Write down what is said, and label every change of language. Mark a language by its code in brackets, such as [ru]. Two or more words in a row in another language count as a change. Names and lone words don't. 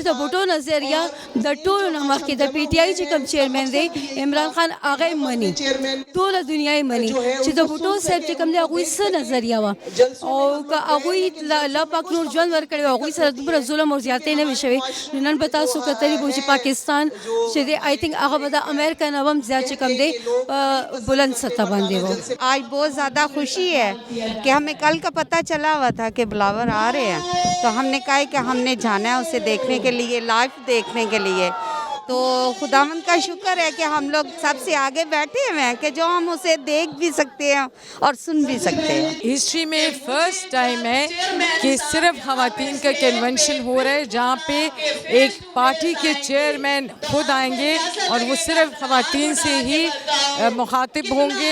[ps] د بوټو نظریه د ټولو نه مخکې د پی ټی آی چې کوم چیرمین دی عمران خان هغه مني, ټوله دنیا یې مني چې د بوټو صاحب چې کوم دی هغوی څه نظریه وه او که هغوی الله پاک نور ژوند ورکړی و هغوی سره دومره ظلم او زیاتۍ نه وي شوې نو نن به تاسو کتلی به چې پاکستان چې دی [en] I think [ps] هغه به د امریکا نه هم زیات چې کوم دی بلند سطح باندې و. [ur] آج بہت زیادہ خوشی ہے کہ ہمیں کل کا پتہ چلا ہوا تھا کہ بلاول آ رہے ہیں تو ہم نے کہا کہ ہم نے جانا ہے اسے دیکھنے کے لیے, لائیو دیکھنے کے لیے. تو خداوند کا شکر ہے کہ ہم لوگ سب سے آگے بیٹھے ہوئے ہیں کہ جو ہم اسے دیکھ بھی سکتے ہیں اور سن بھی سکتے ہیں. ہسٹری میں [en] first time [ur] ہے کہ صرف خواتین کا کنونشن ہو رہا ہے جہاں پہ ایک پارٹی کے چیئرمین خود آئیں گے اور وہ صرف خواتین سے ہی مخاطب ہوں گے.